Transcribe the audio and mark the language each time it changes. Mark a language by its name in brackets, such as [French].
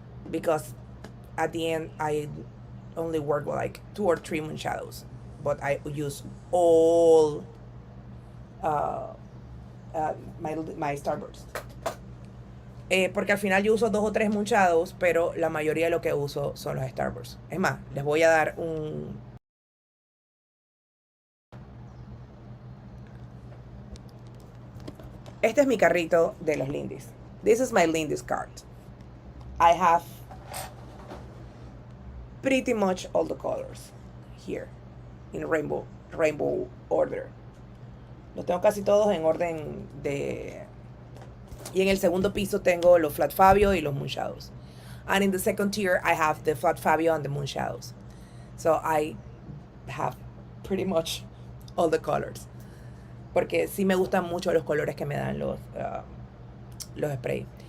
[English] Because at the end, I only work with like 2 or 3 Moonshadows, but I use all my Starburst. [Spanish] Porque al final yo uso 2 o 3 Moonshadows, pero la mayoría de lo que uso son los Starburst. Es más, les voy a dar un... Este es mi carrito de los Lindys. [English] This is my Lindys cart. I have pretty much all the colors here in rainbow order. [Spanish] Los tengo casi todos en orden de... Y en el segundo piso tengo los Flat Fabio y los Moonshadows. [English] And in the second tier, I have the Flat Fabio and the Moonshadows. So I have pretty much all the colors. [Spanish] Porque sí me gustan mucho los colores que me dan los sprays.